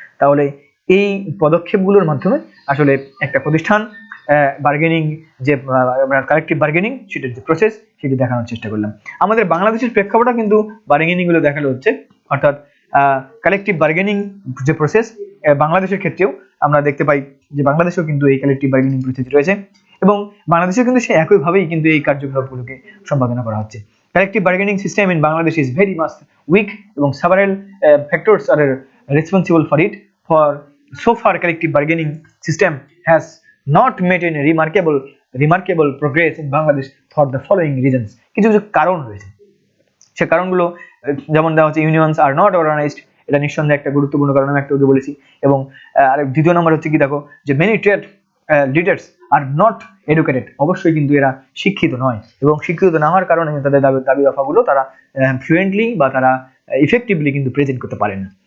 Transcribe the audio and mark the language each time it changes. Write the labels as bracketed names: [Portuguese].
[Bangla] তাহলে এই পদক্ষেপগুলোর মাধ্যমে আসলে একটা প্রতিষ্ঠান বার্গেনিং যে কালেকটিভ বার্গেনিং সেটার যে প্রসেস সেটি দেখানোর চেষ্টা করলাম। আমাদের বাংলাদেশের প্রেক্ষাপটে কিন্তু বার্গেনিং গুলো দেখানো হচ্ছে, অর্থাৎ কালেকটিভ বার্গেনিং যে প্রসেস বাংলাদেশের ক্ষেত্রেও আমরা দেখতে পাই যে বাংলাদেশেও কিন্তু এই কালেকটিভ বার্গেনিং প্রসেস রয়েছে এবং বাংলাদেশেও কিন্তু সেই একইভাবেই কিন্তু এই কার্যকলাপগুলোকে সম্পাদনা করা হচ্ছে। [English] Collective bargaining system in Bangladesh is very much weak এবং several factors are responsible for it. For so far, collective bargaining system has not made any remarkable progress in Bangladesh for the following reasons. [Bangla] কিছু কিছু কারণ রয়েছে, সে কারণগুলো যেমন দেওয়া হচ্ছে [English] unions are not organised, [Bangla] এটা নিঃসন্দেহে একটা গুরুত্বপূর্ণ কারণ, আমি একটু বলেছি। এবং আরেক দ্বিতীয় নম্বর হচ্ছে কি দেখো যে [English] many trade leaders are not educated, [Bangla] অবশ্যই কিন্তু এরা শিক্ষিত নয় এবং শিক্ষিত না হওয়ার কারণে তাদের দাবি দফাগুলো তারা ফ্লুয়েন্টলি বা তারা ইফেক্টিভলি কিন্তু প্রেজেন্ট করতে পারেন না।